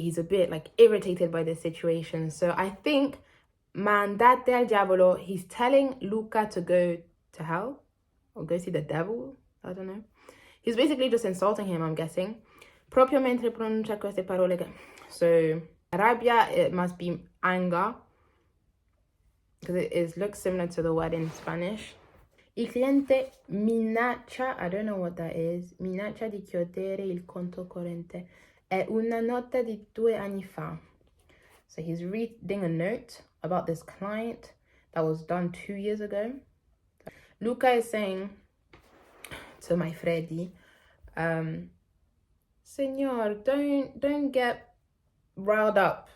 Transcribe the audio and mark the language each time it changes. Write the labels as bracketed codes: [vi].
[en] He's a bit like irritated by this situation. So I think [it] andate al diavolo, [en] he's telling Luca to go to hell or go see the devil. I don't know. He's basically just insulting him, I'm guessing. [it] Proprio mentre pronuncia queste parole. [en] So rabbia, it must be anger, because it looks similar to the word in Spanish. [it] Il cliente minaccia, [en] I don't know what that is, minaccia di chiudere il conto corrente. [it] È una nota di 2 anni fa. [en] So he's reading a note about this client that was done 2 years ago. Luca is saying to Manfredi, Senor, don't get riled up.